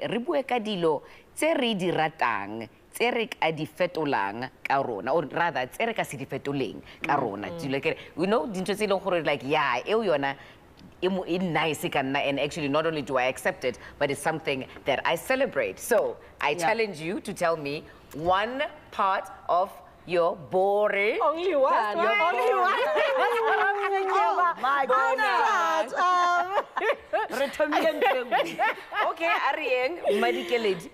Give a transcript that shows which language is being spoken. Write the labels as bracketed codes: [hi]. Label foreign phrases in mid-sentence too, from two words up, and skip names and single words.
[st] re bue ka dilo tse re di ratang, tse re ka di fetolang ka rona, [en] or rather [st] tse re ka se di fetoleng ka rona. [en] You know, [st] dintho tse leng gore [en] like yeah, [st] eo yona e nice ka nna, [en] and actually not only do I accept it, but it's something that I celebrate. So I challenge you to tell me one part of your boring. Only one. Just one. Only one. Oh my goodness. Okay, Arieng, Madikelid.